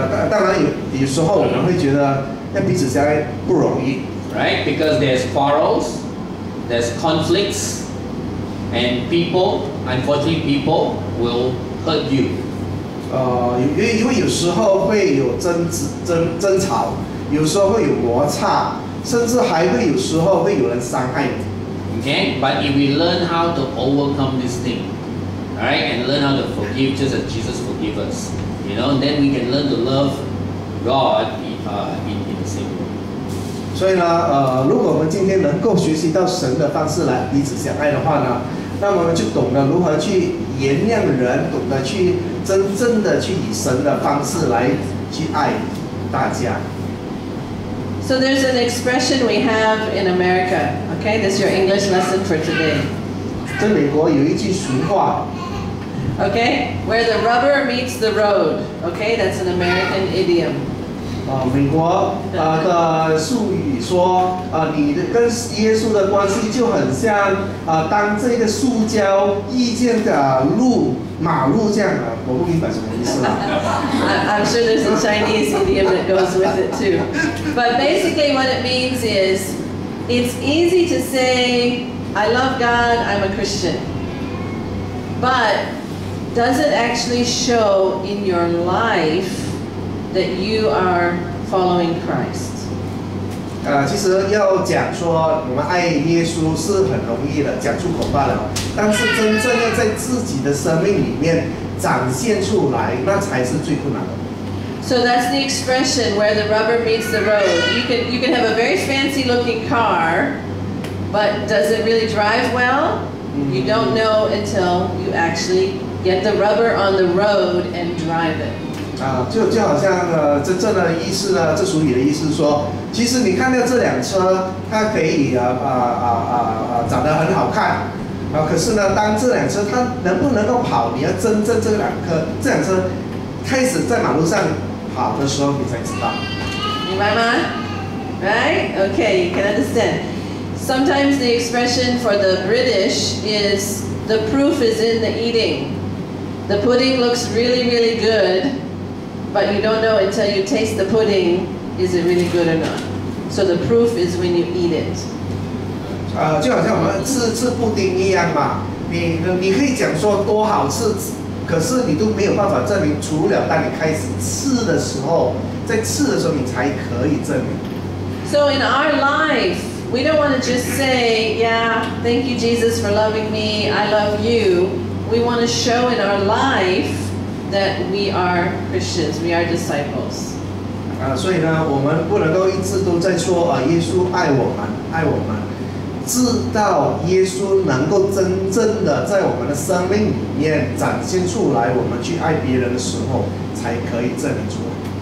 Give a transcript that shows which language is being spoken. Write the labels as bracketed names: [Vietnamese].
[Chinese] 当然有时候我们会觉得要彼此相爱不容易。 [English] Right? Because there's quarrels, there's conflicts, and unfortunately people will hurt you. [Chinese] 因为有时候会有争吵，有时候会有摩擦，甚至还会有时候会有人伤害你。 [English] Okay? But if we learn how to overcome this thing, right, and learn how to forgive just as Jesus forgave us, you know, then we can learn to love God in the same way. [Chinese] 所以呢，如果我们今天能够学习到神的方式来彼此相爱的话呢，那么我们就懂得如何去原谅人，懂得去真正的去以神的方式来去爱大家。 [English] So there's an expression we have in America. Okay, this is your English lesson for today. [Chinese] 在美国有一句俗话。 [English] Okay, where the rubber meets the road. Okay, that's an American idiom. [Chinese] 美国的术语说，你跟耶稣的关系就很像当这个塑胶遇见的马路这样的，我不明白什么意思啦。 [English] I'm sure there's a Chinese idiom that goes with it too. But basically what it means is, it's easy to say, I love God, I'm a Christian. But does it actually show in your life that you are following Christ? [Chinese] 其实要讲说我们爱耶稣是很容易的，讲出口罢了。但是真正要在自己的生命里面展现出来，那才是最困难的。 [English] So that's the expression where the rubber meets the road. You can have a very fancy looking car, but does it really drive well? You don't know until you actually get the rubber on the road and drive it. [Chinese] 就好像真正的意思呢，这俗语的意思是说，其实你看到这辆车，它可以长得很好看，可是呢，当这辆车它能不能够跑，你要真正这辆车开始在马路上跑的时候，你才知道。明白吗？ [English] Right? Okay, you can understand. Sometimes the expression for the British is the proof is in the eating. The pudding looks really, really good, but you don't know until you taste the pudding, is it really good or not? So the proof is when you eat it. [Chinese] 就好像我们吃布丁一样嘛，你可以讲说多好吃，可是你都没有办法证明，除了当你开始吃的时候，在吃的时候你才可以证明。 [English] So in our life, we don't want to just say, yeah, thank you Jesus for loving me, I love you. We want to show in our life that we are Christians, we are disciples. [Chinese] 所以呢，我们不能够一直都在说耶稣爱我们，爱我们，直到耶稣能够真正的在我们的生命里面展现出来，我们去爱别人的时候，才可以证明出来。